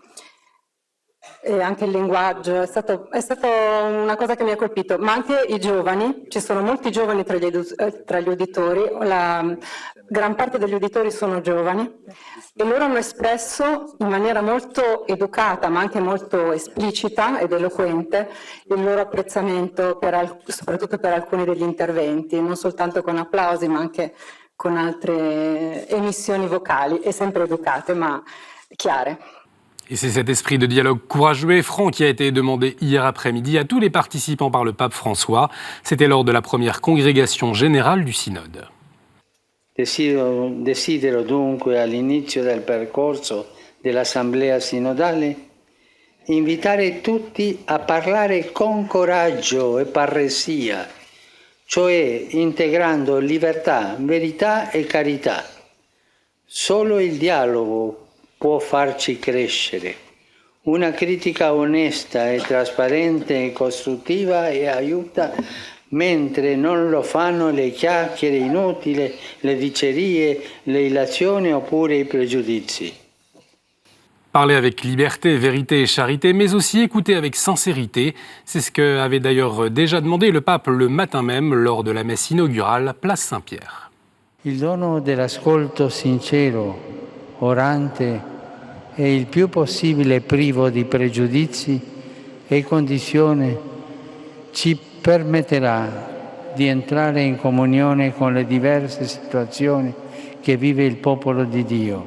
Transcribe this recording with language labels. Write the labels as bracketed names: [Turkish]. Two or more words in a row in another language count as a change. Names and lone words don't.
[Italian] E anche il linguaggio è stato una cosa che mi ha colpito, ma anche i giovani, ci sono molti giovani tra gli uditori, la gran parte degli uditori sono giovani e loro hanno espresso in maniera molto educata ma anche molto esplicita ed eloquente il loro apprezzamento soprattutto per alcuni degli interventi, non soltanto con applausi ma anche con altre emissioni vocali e sempre educate ma chiare. [French] Et c'est cet esprit de dialogue courageux et franc qui a été demandé hier après-midi à tous les participants par le pape François. C'était lors de la première congrégation générale du synode. [Italian] Desidero dunque all'inizio del percorso dell'Assemblea sinodale invitare tutti a parlare con coraggio e parresia, cioè integrando libertà, verità e carità. Solo il dialogo può farci crescere. Una critica onesta e trasparente e costruttiva e aiuta, mentre non lo fanno le chiacchiere inutili, le dicerie, le illazioni oppure i pregiudizi. [French] Parler avec liberté, vérité et charité, mais aussi écouter avec sincérité. C'est ce qu'avait d'ailleurs déjà demandé le pape le matin même lors de la messe inaugurale, place Saint-Pierre. [Italian] Il dono dell'ascolto sincero, orante e il più possibile privo di pregiudizi e condizioni ci permetterà di entrare in comunione con le diverse situazioni che vive il popolo di Dio.